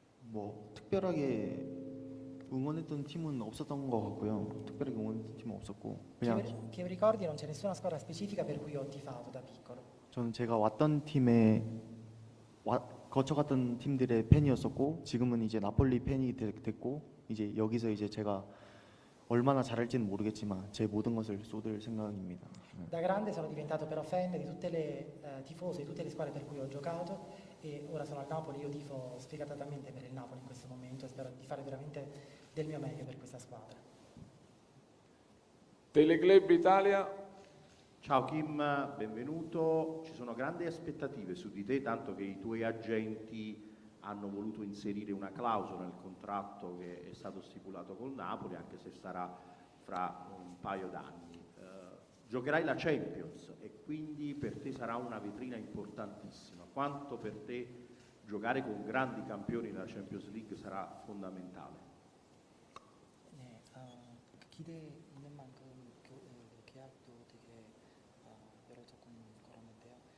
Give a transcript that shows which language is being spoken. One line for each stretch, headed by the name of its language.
Korean: 뭐 특별하게 응원했던 팀은 없었던 것 같고요. 특별하게 응원했던 팀은 없었고 그냥
Italian: Che ricordi non c'è nessuna squadra specifica per cui ho tifato da piccolo.
Korean: 저는 제가 왔던 팀에 거쳐갔던 팀들의 팬이었었고 지금은 이제 나폴리 팬이 됐고 이제 여기서 이제 제가 얼마나 잘할지는 모르겠지만 제 모든 것을 쏟을 생각입니다.
Italian: Da grande sono diventato però fan di tutte le tifose di tutte le squadre per cui ho giocato e ora sono al Napoli, io tifo sfegatatamente per il Napoli in questo momento e spero di fare veramente del mio meglio per questa squadra. Teleclub Italia. Ciao Kim, benvenuto. Ci sono grandi aspettative su di te, tanto che i tuoi agenti hanno voluto inserire una clausola nel contratto che è stato stipulato col Napoli, anche se sarà fra un paio d'anni. Giocherai la Champions e quindi per te sarà una vetrina importantissima. Quanto per te giocare con grandi campioni della Champions League sarà fondamentale?
Korean: 네, 기대 있는 만큼 계약도 되게 여러 조건 걸었는데요.